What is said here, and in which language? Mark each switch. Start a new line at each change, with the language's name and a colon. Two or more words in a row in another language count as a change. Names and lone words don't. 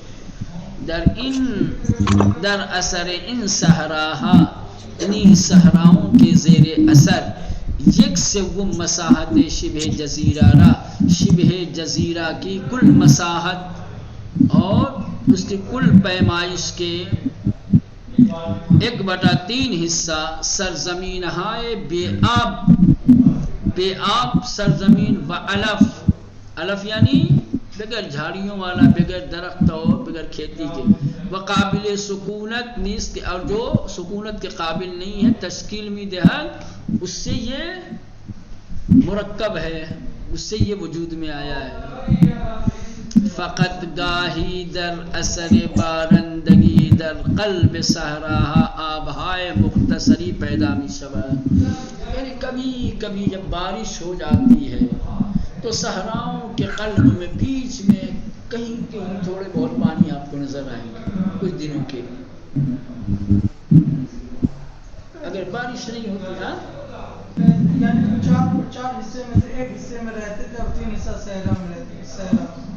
Persian: در اثر ان صحراہا،
Urdu: انہی صحراؤں کے زیر اثر،
Persian: 1/3 مساحت شبہ جزیرہ را،
Urdu: شبہ جزیرہ کی کل مساحت اور اس کی کل پیمائش کے 1/3 حصہ
Persian: سرزمین ہائے بے آب سرزمین و علف،
Urdu: علف یعنی بغیر جھاڑیوں والا، بغیر درخت اور بغیر کھیتی کے، وہ
Persian: قابل سکونت نیست،
Urdu: اور جو سکونت کے قابل نہیں ہے،
Persian: تشکیل می دہد،
Urdu: اس سے یہ مرکب ہے، اس سے یہ وجود میں آیا ہے۔
Persian: فقط گاہی در اثر بارندگی در قلب صحراہا آبہائے مختصری پیدا می شود،
Urdu: یعنی کبھی کبھی جب بارش ہو جاتی ہے تو صحراؤں کے قلب میں بیچ میں کہیں کہیں تھوڑے بہت پانی آپ کو نظر آئیں گے کچھ دنوں کے، اگر بارش نہیں ہوتی نا، یعنی 4 حصے میں سے 1 حصے میں رہتے تھے اور 3 حصہ صحرا میں رہتے تھے، صحرا